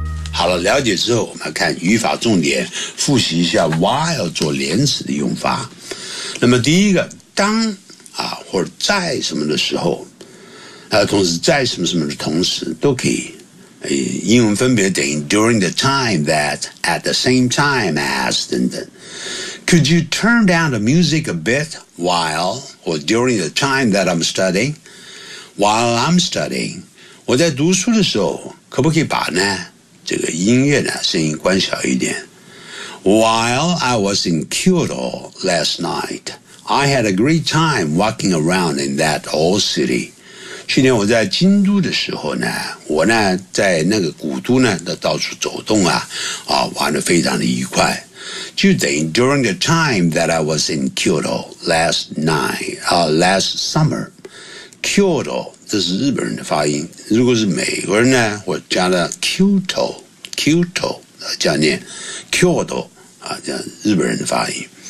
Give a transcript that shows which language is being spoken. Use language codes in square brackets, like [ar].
[zh] 好了，了解之后，我们看语法重点，复习一下 while 做连词的用法。那么第一个，当啊或者在什么的时候，同时在什么什么的同时都可以。英文分别等于 [en] during the time that, at the same time as, [zh] 等等。 [en] Could you turn down the music a bit while, or during the time that I'm studying? While I'm studying, [zh] 我在读书的时候，可不可以把呢，这个音乐呢，声音关小一点。 [en] While I was in Kyoto last night, I had a great time walking around in that old city. [zh] 去年我在京都的时候呢，我呢在那个古都呢到处走动啊，玩得非常的愉快。 [en] Tuesday during the time that I was in Kyoto last summer. [zh] Kyoto, 这是日本人的发音。如果是美国人呢，我加了 Kyoto 这样念 Kyoto 啊，这样日本人的发音。